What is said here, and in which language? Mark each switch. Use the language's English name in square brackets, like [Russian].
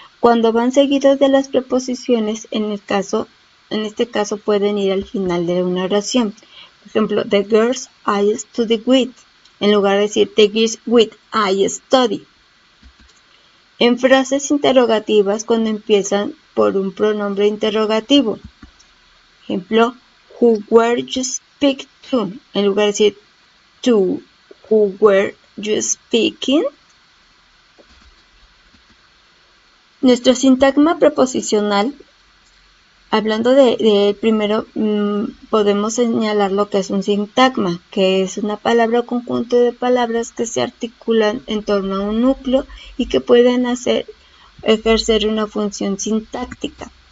[Spanish] Cuando van seguidos de las preposiciones, en este caso pueden ir al final de una oración. Por ejemplo, [English] the girls I study with, [Spanish] en lugar de decir [English] the girls with I study. [Spanish] En frases interrogativas, cuando empiezan por un pronombre interrogativo. Ejemplo, [English] who were you speak to? [Spanish] En lugar de decir [English] to, who were you speaking? [Spanish] Nuestro sintagma preposicional, hablando de primero, podemos señalar lo que es un sintagma, que es una palabra o conjunto de palabras que se articulan en torno a un núcleo y que pueden ejercer una función sintáctica.